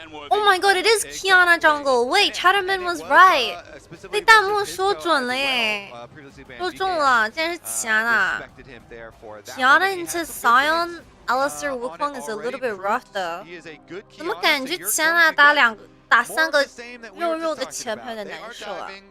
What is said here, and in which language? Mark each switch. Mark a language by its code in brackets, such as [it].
[en] Oh my god, it is Kiana jungle. Wait, Chatterman was right. [zh] 被弹幕说准了耶，说中了，竟然是Kiana. [en] Kiana into Sion, Alistair Wukong is a little bit rough though. [zh] 怎么感觉Kiana打3个肉肉的前排有点难受啊